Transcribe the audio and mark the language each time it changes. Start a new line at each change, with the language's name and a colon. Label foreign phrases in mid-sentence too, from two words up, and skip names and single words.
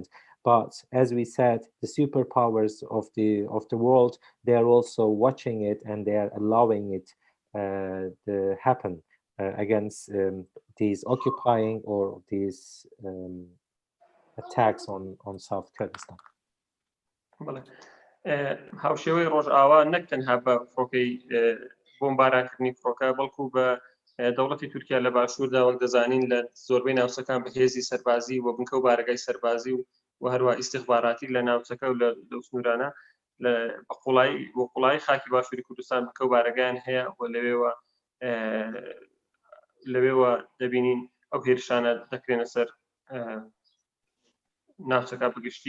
English: But as we said, the superpowers of the world, they are also watching it and they are allowing it to happen against these occupying or these attacks on South Kurdistan.
Central Kurdish: هاوشێوەی ڕۆژئاوا نەک تەنها بە فڕۆکەی بۆمبارانکردنی فڕۆکە، بەڵکو بە دەوڵەتی تورکیا لە باشووردا وەک دەزانین لە زۆربەی ناوچەکان بە هێزی سەربازی و بنکە و بارگای سەربازی و هەروە ئیستیخباراتی لە ناوچەکە و لەو سنوورانە بە قوڵایی خاکی باشووری کوردستان بکە و بارگایان هەیە و لەوێوە دەبینین ئەو هێرشانە دەکرێنە سەر ناوچەکە بگشتی.